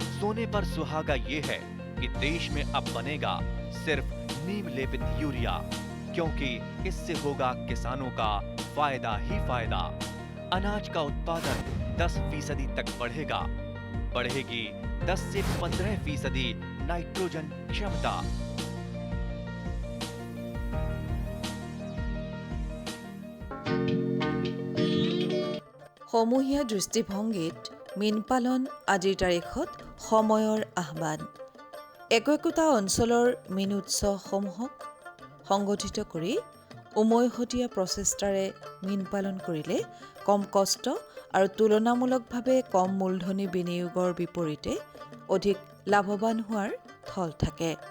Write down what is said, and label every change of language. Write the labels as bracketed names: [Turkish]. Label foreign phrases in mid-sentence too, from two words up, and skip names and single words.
[Hindi] सोने पर सुहागा ये है कि देश में अब बनेगा सिर्फ नीम लेपित यूरिया, क्योंकि इससे होगा किसानों का फायदा ही फायदा। अनाज का उत्पादन 10% तक बढ़ेगा। बढ़ेगी 10 से 15% नाइट्रोजन क्षमता। [Assamese] সমূহীয়া দৃষ্টিভংগীত মীন পালন আজিৰ তাৰিখত সময়ৰ আহ্বান। একোটা অঞ্চলৰ মীন উৎসৱসমূহক সংগঠিত কৰি উমৈহতীয়া প্ৰচেষ্টাৰে মীন পালন কৰিলে কম কষ্ট আৰু তুলনামূলকভাৱে কম মূলধনী বিনিয়োগৰ বিপৰীতে অধিক লাভৱান হোৱাৰ থল থাকে।